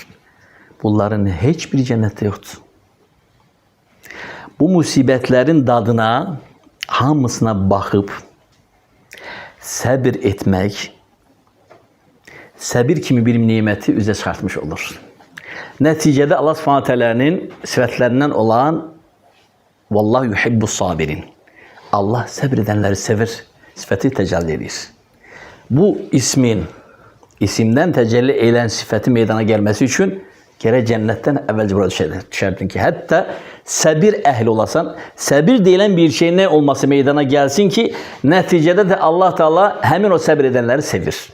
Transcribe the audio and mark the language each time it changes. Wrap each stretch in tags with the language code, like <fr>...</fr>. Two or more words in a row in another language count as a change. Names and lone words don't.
<az>Bunların heç bir cənnətdə yoxdur. Bu musibətlərin dadına, hamısına baxıb, səbir etmək, səbir kimi bir niməti üzə çıxartmış olur. Nəticədə</az> <ar>الله سبحانه تعالى'nın</ar> <az>sifətlərindən olan</az> <ar>والله يحب الصابرين.</ar> <tr>Allah sabredenleri sever. Sıfatı tecelli edir. Bu isimden tecelli edilen sıfatı meydana gelmesi için gerek cennetten evvelce burada düşerdin ki hatta sabir ehli olasan, sabir denilen bir şey ne olması meydana gelsin ki neticede de Allah Teala hemen o sabredenleri sevir.</tr>